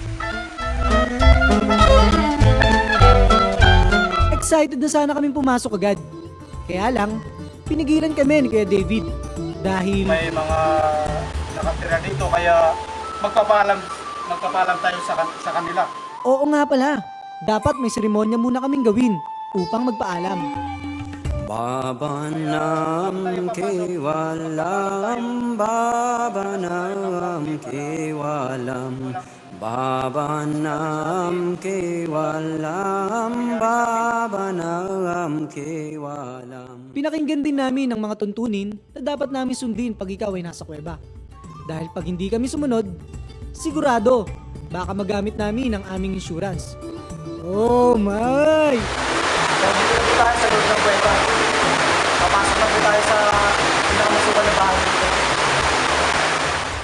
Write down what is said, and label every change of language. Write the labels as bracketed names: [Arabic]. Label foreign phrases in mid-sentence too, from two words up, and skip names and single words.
[Filipino] Excited na sana kaming pumasok agad. Kaya lang, pinigilan kami ni Kuya David dahil May mga nakatira dito kaya magpapaalam tayo sa kanila. oo nga pala, dapat may seremonya muna kaming gawin upang magpaalam. [Sanskrit] Babanam kevalam, babanam kevalam, babanam kevalam, babanam kevalam. [Filipino] Pinakinggan din namin ang mga tuntunin na dapat namin sundin pag ikaw ay nasa kuweba. Dahil pag hindi kami sumunod, sigurado, baka magamit namin ang aming insurance. [English] Oh my! [Filipino] So dito na po tayo sa loob ng kuweba. Papasok na po tayo sa pinakamasukan na bahay dito.